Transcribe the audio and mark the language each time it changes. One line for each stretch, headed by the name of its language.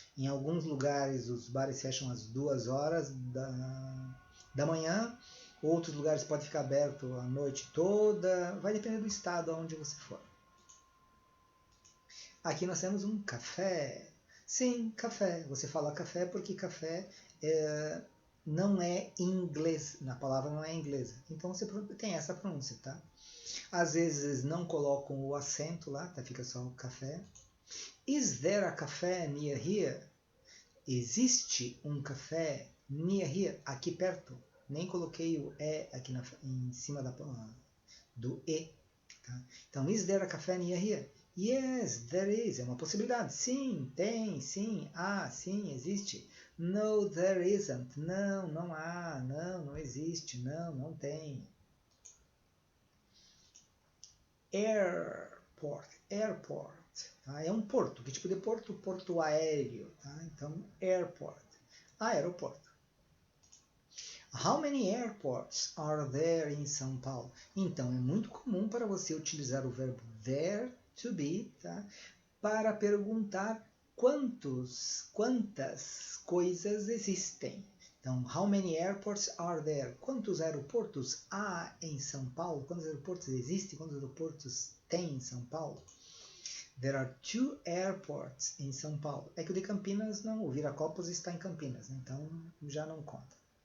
Portuguese: Em alguns lugares os bares fecham às 2 horas da manhã, outros lugares pode ficar aberto a noite toda, vai depender do estado onde você for. Aqui nós temos um café. Sim, café. Você fala café porque café não é inglês, na palavra não é inglesa. Então você tem essa pronúncia, tá? Às vezes não colocam o acento lá, tá? Fica só o café.
English: Is there a café near here?
Portuguese: Existe um café
English: near here,
Portuguese: aqui perto. Nem coloquei o E aqui em cima do E. Tá?
English: Então, is there a café near here? Yes, there is.
Portuguese: É uma possibilidade. Sim, tem, sim, sim, existe.
English: No, there isn't.
Portuguese: Não, não há. Não, não existe. Não, não tem. Airport. Tá? É um porto. Que tipo de porto? Porto aéreo. Tá? Então, airport. Aeroporto.
English: How many airports are there in São Paulo?
Portuguese: Então, é muito comum para você utilizar o verbo there to be, tá? Para perguntar quantas coisas existem.
English: Então, how many airports are there?
Portuguese: Quantos aeroportos há em São Paulo? Quantos aeroportos existem? Quantos aeroportos tem em São Paulo?
English: There are 2 airports
Portuguese: em São Paulo. É que o de Campinas não, o Viracopos está em Campinas, então já não conta.